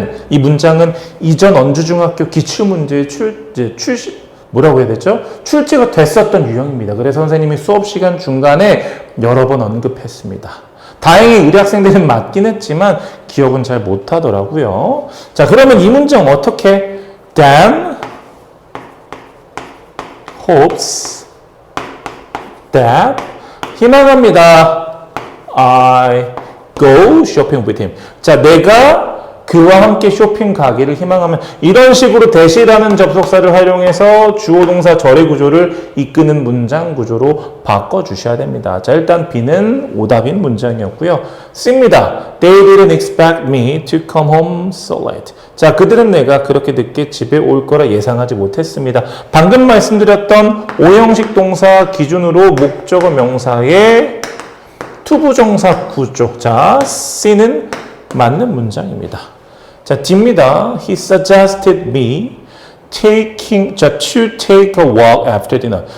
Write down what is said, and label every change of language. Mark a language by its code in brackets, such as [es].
[ko] 이 문장은 이전 언주중학교 기출문제의 뭐라고 해야 되죠? 출제가 됐었던 유형입니다. 그래서 선생님이 수업 시간 중간에 여러 번 언급했습니다. 다행히 우리 학생들은 맞긴 했지만 기억은 잘 못하더라고요. 자, 그러면 이 문장 어떻게? [en] Dan hopes that [ko] 희망합니다. [en] I go shopping with him. [ko] 자, 내가 그와 함께 쇼핑 가기를 희망하면 이런 식으로 대시라는 접속사를 활용해서 주어 동사 절의 구조를 이끄는 문장 구조로 바꿔주셔야 됩니다. 자, 일단 B는 오답인 문장이었고요. C입니다. [en] They didn't expect me to come home so late. [ko] 자, 그들은 내가 그렇게 늦게 집에 올 거라 예상하지 못했습니다. 방금 말씀드렸던 오형식 동사 기준으로 목적어 명사의 투부정사 구조. 자, C는 맞는 문장입니다. 자, D입니다. [en] He suggested me to take a walk after dinner.